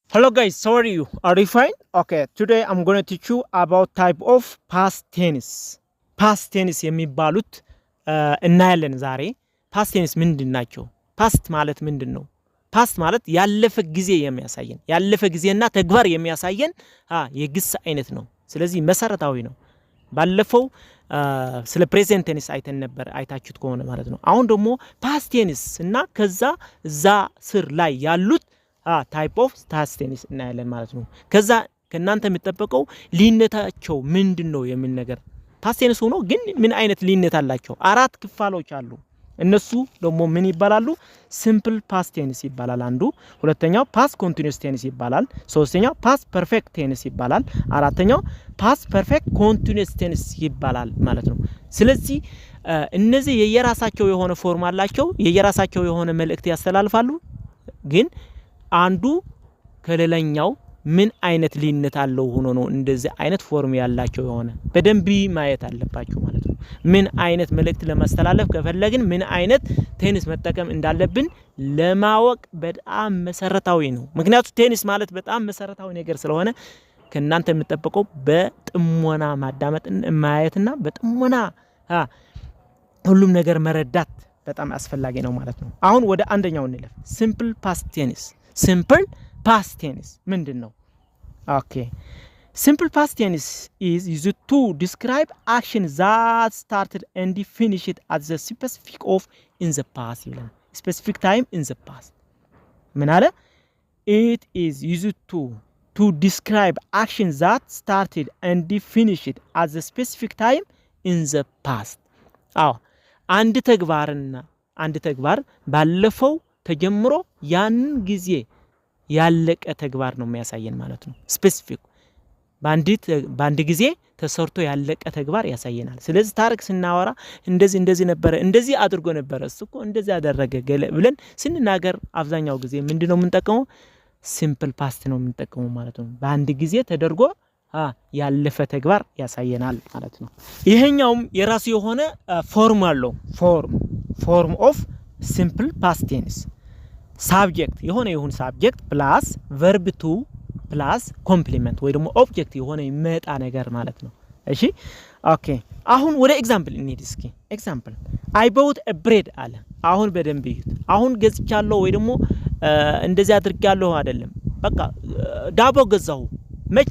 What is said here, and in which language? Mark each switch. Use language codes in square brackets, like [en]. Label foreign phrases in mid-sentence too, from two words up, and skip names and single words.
[en] Hello guys, how are you? Are you fine? Okay, today I'm going to teach you about type of past tense. Past tense [am] የሚባሉት እናያለን ዛሬ። [en] past tense [am] ምንድናቸው? past ማለት ምንድነው? past ማለት ያለፈ ጊዜ የሚያሳየን ያለፈ ጊዜና ተግባር የሚያሳየን የግስ አይነት ነው። ስለዚህ መሰረታዊ ነው። ባለፈው ስለ ፕሬዘንት ቴንስ አይተን ነበር አይታችሁት ከሆነ ማለት ነው። አሁን ደግሞ [en] past tense [am] እና ከዛ እዛ ስር ላይ ያሉት [en] type of past tense [am] እናያለን ማለት ነው። ከዛ ከናንተ የሚጠበቀው ሊነታቸው ምንድነው የሚል ነገር [en] past tense [am] ሆኖ ግን ምን አይነት ሊነት አላቸው? አራት ክፍሎች አሉ። እነሱ ደግሞ ምን ይባላሉ? [en] simple past tense [am] ይባላል አንዱ፣ ሁለተኛው [en] past continuous tense [am] ይባላል፣ ሶስተኛው [en] past perfect tense [am] ይባላል፣ አራተኛው [en] past perfect continuous tense [am] ይባላል ማለት ነው። ስለዚህ እነዚህ የየራሳቸው የሆነ ፎርም አላቸው፣ የየራሳቸው የሆነ መልእክት ያስተላልፋሉ። ግን አንዱ ከሌላኛው ምን አይነት ሊነት አለው ሆኖ ነው እንደዚህ አይነት ፎርም ያላቸው የሆነ በደንብ ማየት አለባችሁ ማለት ነው። ምን አይነት መልእክት ለማስተላለፍ ከፈለግን ምን አይነት ቴንስ መጠቀም እንዳለብን ለማወቅ በጣም መሰረታዊ ነው። ምክንያቱም ቴንስ ማለት በጣም መሰረታዊ ነገር ስለሆነ ከናንተ የምትጠብቀው በጥሞና ማዳመጥን ማየትና በጥሞና ሁሉም ነገር መረዳት በጣም አስፈላጊ ነው ማለት ነው። አሁን ወደ አንደኛው እንለፍ። [en] simple past tense simple past tense [am] ምንድነው? [en] Okay, simple past tense is used to describe action that started and finished at the specific of in the past ይላል። specific time in the past [am] ምን አለ? [en] it is used to describe action that started and finished at the specific time in the past [am] አንድ ተግባር ባለፈው ተጀምሮ ያን ጊዜ ያለቀ ተግባር ነው የሚያሳየን ማለት ነው። ስፔሲፊክ ባንዲ ጊዜ ተሰርቶ ያለቀ ተግባር ያሳየናል። ስለዚህ ታሪክ ስናወራ እንደዚህ ነበር፣ እንደዚህ አድርጎ ነበር፣ እሱኮ እንደዚህ አደረገ ብለን ስንናገር አብዛኛው ጊዜ ምንድነው የምንጠቀመው? [en] simple past [am] ነው የምንጠቀመው ማለት ነው። ባንዲ ጊዜ ተደርጎ ያለፈ ተግባር ያሳየናል ማለት ነው። ይሄኛውም የራሱ የሆነ ፎርም አለው። [en] form of simple past tense subject [am] የሆነ [en] subject plus verb to plus complement [am] ወይ ደግሞ object የሆነ ይመጣ ነገር ማለት ነው። እሺ ኦኬ፣ አሁን ወደ ኤግዛምፕል እንሂድ እስኪ። ኤግዛምፕል [en] I bought a bread [am] አለ። አሁን በደንብ ይሁት። አሁን ገዝቻለሁ ወይ ደግሞ እንደዚህ አድርጋለሁ አይደለም። በቃ ዳቦ ገዛሁ። መቼ?